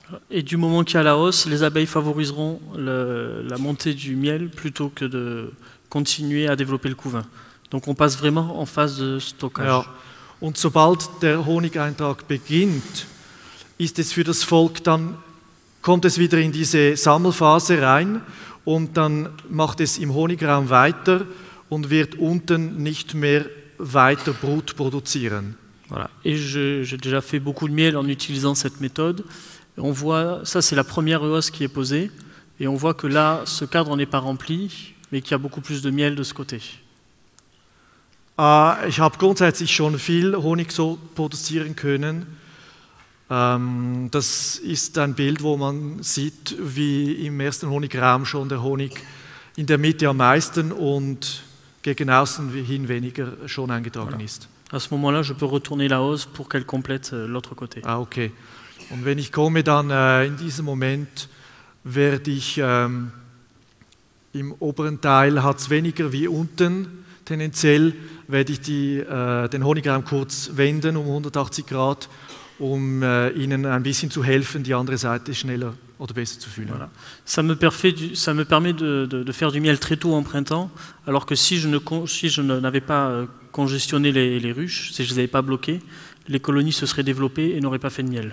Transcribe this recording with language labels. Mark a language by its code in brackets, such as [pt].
[fr] Et du moment qu'il y a la hausse, les abeilles favoriseront la montée du miel plutôt que de continuer à développer le couvain. Donc on passe vraiment en phase de stockage. [de] Ja. Und sobald der Honigeintrag beginnt, ist es für das Volk dann, kommt es wieder in diese Sammelphase rein und dann macht es im Honigraum weiter und wird unten nicht mehr weiter Brut produzieren. [fr] Voilà. Et j'ai déjà fait beaucoup de miel en utilisant cette méthode. Et on voit, ça c'est la première hausse qui est posée, et on voit que là, ce cadre n'est pas rempli, mais qu'il y a beaucoup plus de miel de ce côté. [de] Ich habe grundsätzlich schon viel Honig so produzieren können. Das ist ein Bild, wo man sieht, wie im ersten Honigraum schon der Honig in der Mitte am meisten und gegen außen hin weniger schon eingetragen ist. [fr] À ce moment-là, je peux retourner la hausse pour qu'elle complète l'autre côté. Ah, okay. [de] Und wenn ich komme, dann in diesem Moment werde ich im oberen Teil hat es weniger wie unten. Tendenziell werde ich den Honigraum kurz wenden um 180 Grad, um Ihnen ein bisschen zu helfen, die andere Seite schneller oder besser zu füllen. [fr] Voilà. Ça me permet de faire du miel très tôt en printemps, alors que si je n'avais pas congestionné les ruches, si je ne les avais pas bloquées, les colonies se seraient développées et n'auraient pas fait de miel.